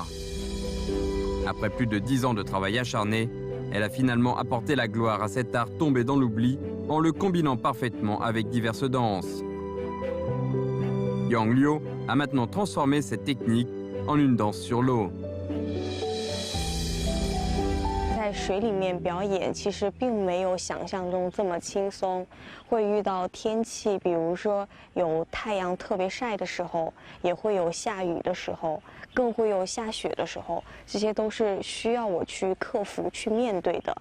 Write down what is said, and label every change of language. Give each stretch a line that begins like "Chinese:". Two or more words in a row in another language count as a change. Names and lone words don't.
French: Après plus de 10 ans de travail acharné, elle a finalement apporté la gloire à cet art tombé dans l'oubli en le combinant parfaitement avec diverses danses. Yangliu a maintenant transformé cette technique en une danse sur l'eau.
Chinese: 在水里面表演，其实并没有想象中这么轻松，会遇到天气，比如说有太阳特别晒的时候，也会有下雨的时候， 更会有下雪的时候，这些都是需要我去克服、去面对的。